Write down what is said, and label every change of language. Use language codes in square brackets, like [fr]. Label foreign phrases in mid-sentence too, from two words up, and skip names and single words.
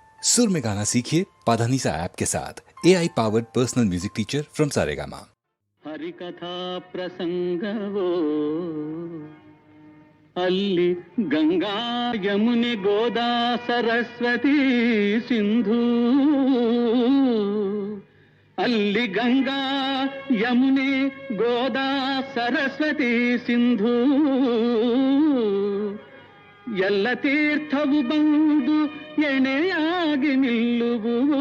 [hi] सुर में गाना सीखिए पाधानीसा ऐप के साथ [en] AI powered personal music teacher from [hi] सारेगामा। [kn] ಹರಿಕಥಾ ಪ್ರಸಂಗವೊ ಅಲ್ಲಿ ಗಂಗಾ ಯಮುನೆ ಗೋದಾ ಸರಸ್ವತಿ ಸಿಂಧು ಅಲ್ಲಿ ಗಂಗಾ ಯಮುನೆ ಗೋದಾ ಸರಸ್ವತಿ ಸಿಂಧು ಎಲ್ಲ ತೀರ್ಥವು ಬಂದು ಎಣೆಯಾಗಿ ನಿಲ್ಲುವು